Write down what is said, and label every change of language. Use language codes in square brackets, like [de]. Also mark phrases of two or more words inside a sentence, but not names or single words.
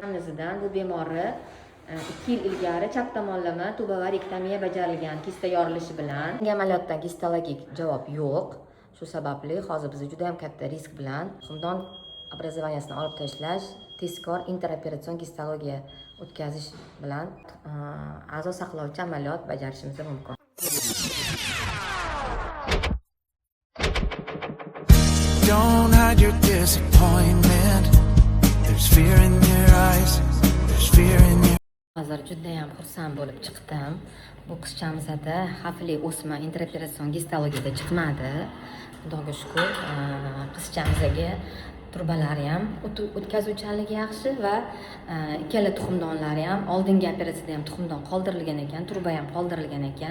[uz] Analizidan bu bemorni 2 yil ilgari chap tomonlama tubovarektomiya bajarilgan kista yorilishi bilan. Bunga amaliyotdan histologik javob yo'q. Shu sababli hozir biz juda ham katta risk bilan tuxumdon obrazovaniyasini olib tashlash, tezkor interoperatsion histologiya o'tkazish bilan a'zo saqlovchi amaliyot bajarishimiz mumkin. [en] Don't hide your disappointment. There's fear in your eyes. There's fear in your. [uz] Hozir juda ham xursand bo'lib chiqdim. Bu qizchamizda xavfli o'sma interoperatsion histologiyada chiqmadi. Xudoga shukr. Qizchamizga turbalari ham o'tkazuvchanligi yaxshi va ikkala tuxumdonlari ham oldingi operatsiyada ham tuxumdon qoldirilgan ekan, turba ham qoldirilgan ekan.